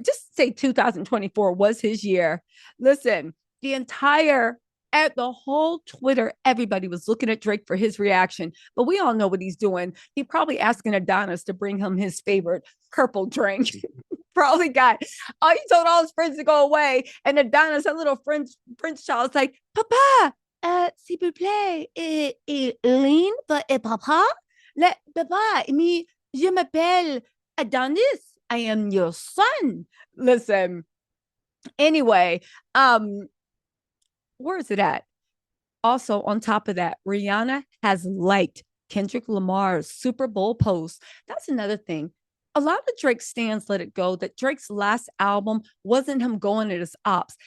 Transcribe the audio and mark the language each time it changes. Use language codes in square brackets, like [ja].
[en] Just say 2024 was his year. Listen, at the whole Twitter, everybody was looking at Drake for his reaction, but we all know what he's doing. He probably asking Adonis to bring him his favorite purple drink. Probably got, he told all his friends to go away. And Adonis, a little French child, is like, [fr] Papa, s'il vous plaît, ligne pour papa? Papa, je m'appelle Adonis. [en] I am your son. Listen, anyway, where is it at? Also, on top of that, Rihanna has liked Kendrick Lamar's Super Bowl post. That's another thing. A lot of Drake stands let it go that Drake's last album wasn't him going at his ops.